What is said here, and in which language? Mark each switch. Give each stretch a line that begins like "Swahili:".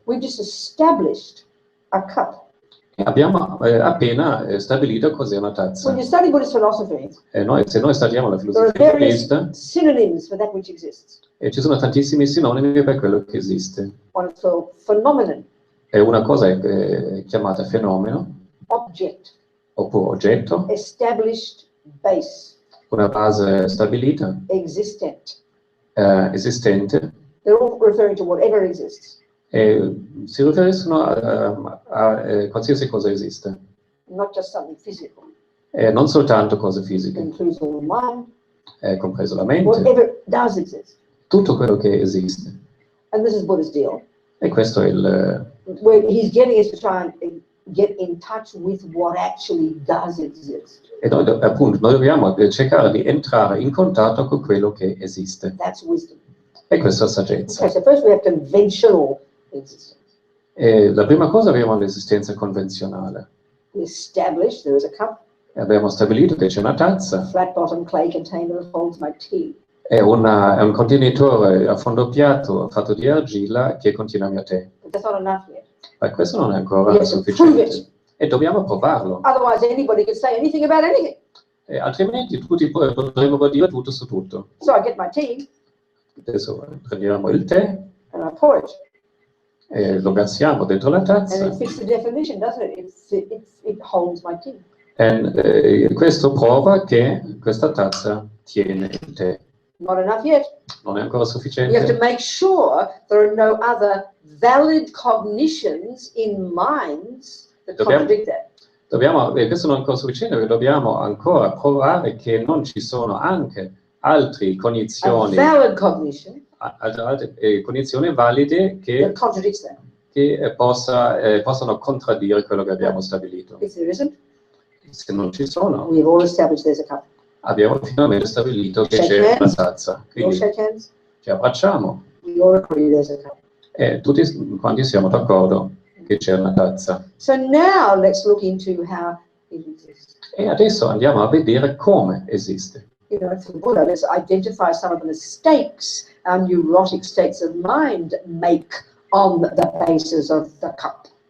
English: We've just established a cup.
Italian: E abbiamo appena stabilito cos'è una tazza.
English: When you study Buddhist philosophy,
Italian: Se noi studiamo la
English: there are
Italian: filosofia
English: various
Italian: buddista,
English: synonyms for that which exists.
Italian: ci sono tantissimi sinonimi per quello che esiste.
English: One is called phenomenon,
Italian: E una cosa è chiamata fenomeno,
English: object,
Italian: oppure oggetto,
English: established base,
Italian: una base stabilita,
English: existent.
Italian: esistente,
English: They're all referring to whatever exists,
Italian: e si riferiscono a qualsiasi cosa esiste,
English: not just something physical.
Italian: e non soltanto cose
English: It
Italian: fisiche,
English: includes all the mind,
Italian: compreso la mente,
English: whatever does exist.
Italian: tutto quello che esiste.
English: And this is Buddha's deal.
Italian: E questo è il...
English: where he's getting us to try and get in touch with what actually does exist.
Italian: E noi, appunto, noi dobbiamo cercare di entrare in contatto con quello che esiste.
English: That's wisdom.
Italian: E questa è saggezza.
English: Okay, so first we have conventional existence.
Italian: E la prima cosa abbiamo l'esistenza convenzionale.
English: We established there is a cup,
Italian: E abbiamo stabilito che c'è una tazza,
English: flat bottom clay container that holds my tea.
Italian: è un contenitore a fondo piatto fatto di argilla che contiene il mio tè.
English: But that's not enough yet.
Italian: Ma questo non è ancora
English: We have to prove
Italian: sufficiente.
English: it.
Italian: E dobbiamo provarlo.
English: Otherwise, anybody could say anything about anything.
Italian: E altrimenti tutti potremmo dire tutto su tutto.
English: So I get my tea
Italian: Adesso prendiamo il tè
English: and I pour it.
Italian: e lo versiamo dentro la
English: And
Italian: tazza.
English: it fits the definition, doesn't it? It holds my tea.
Italian: E questo prova che questa tazza tiene il tè.
English: Not enough yet.
Italian: Non è ancora
English: You have to
Italian: sufficiente.
English: make sure there are no other valid cognitions in minds that contradict that.
Italian: Questo non è ancora sufficiente perché dobbiamo ancora provare che non ci sono anche altre
English: A
Italian: cognizioni,
English: valid cognition
Italian: altre cognizioni valide
English: that contradicts that.
Italian: che possano contraddire quello che abbiamo stabilito.
English: If there isn't,
Italian: Se non ci sono,
English: we've all established there's a cup.
Italian: abbiamo finalmente stabilito che
English: Shake
Italian: c'è una
English: hands.
Italian: tazza.
English: We all
Italian: Quindi
English: shake hands.
Italian: ci abbracciamo
English: We all agree there's a cup.
Italian: e tutti quanti siamo d'accordo che c'è una tazza.
English: So now let's look into how it exists.
Italian: E adesso andiamo a vedere come esiste.
English: You know, for Buddha, let's identify some of the mistakes our neurotic states of mind make on the basis of the cup.